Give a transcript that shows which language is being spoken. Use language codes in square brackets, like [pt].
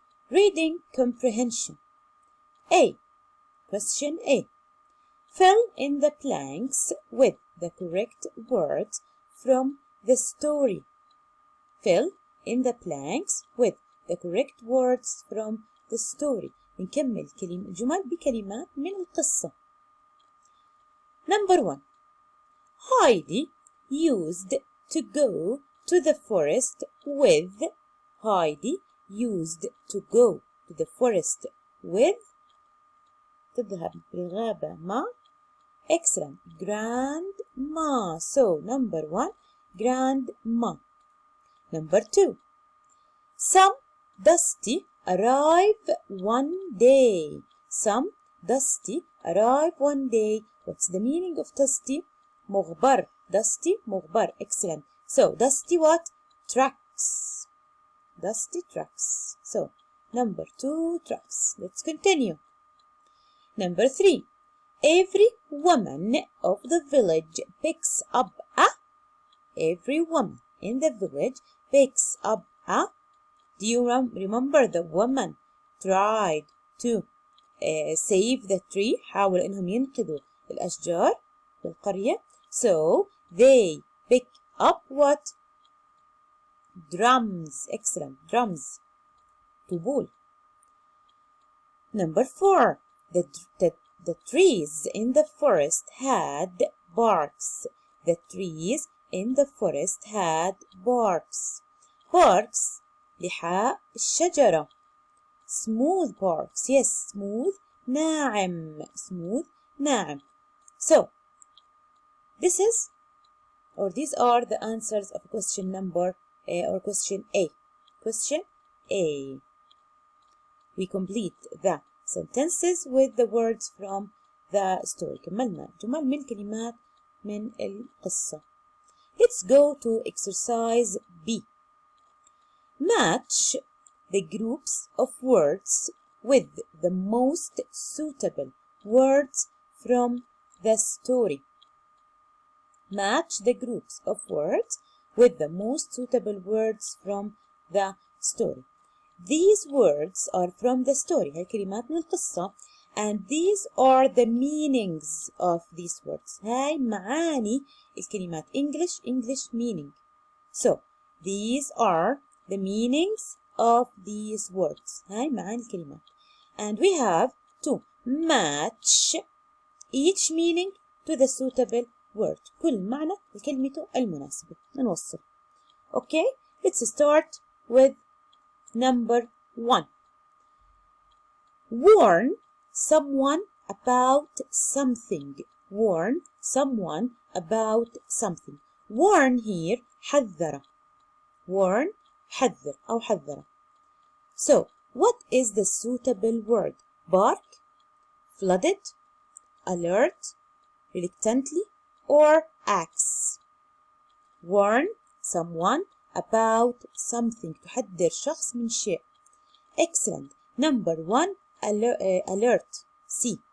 [en] Reading comprehension. A. Question A. Fill in the blanks with the correct words from the story. Fill in the blanks with the correct words from the story. [ar] نكمل الجمل بكلمات من القصة. [en] Number 1. Heidi used to go to the forest with. Heidi used to go to the forest with. [ar] تذهب للغابة مع. [en] Excellent. [ar] Grandma. [en] So, number 1, grandma. Number 2. Some Dusty arrive one day. Some Dusty arrive one day. What's the meaning of Dusty? مغبر. Dusty, مغبر. Excellent. So, Dusty what? Trucks. Dusty trucks. So, number 2, trucks. Let's continue. Number 3. Every woman of the village picks up a. Every woman in the village picks up a. Do you remember the woman tried to save the tree? [ar] حاول إنهم ينقذوا الأشجار بالقرية. [en] So, they pick up what? Drums. Excellent. Drums. طبول. Number 4. The trees in the forest had barks. The trees in the forest had barks. Barks. لحاء الشجرة. Smooth barks. Yes, smooth. ناعم. Smooth. ناعم. So, these are the answers of question number or question A. Question A. We complete the sentences with the words from the story. [ar] كملنا جمل من كلمات من القصة. [en] Let's go to exercise B. Match the groups of words with the most suitable words from the story. Match the groups of words with the most suitable words from the story. These words are from the story. [ar] هاي كلمات من القصة. [en] And these are the meanings of these words. [ar] هاي معاني الكلمات. [en] English meaning. So, these are the meanings of these words. [ar] هاي معاني الكلمات. [en] And we have to match each meaning to the suitable word. [ar] كل معنى لكلمته المناسبة. نوصل. [en] Okay? Let's start with number 1. Warn someone about something. Warn someone about something. Warn here حذر. [ar] Warn حذر أو حذر. [en] So, what is the suitable word? Bark, flooded, alert, reluctantly, or axe? Warn someone about something. [ar] تحذر شخص من شيء. [en] Excellent. Number 1, alert. C.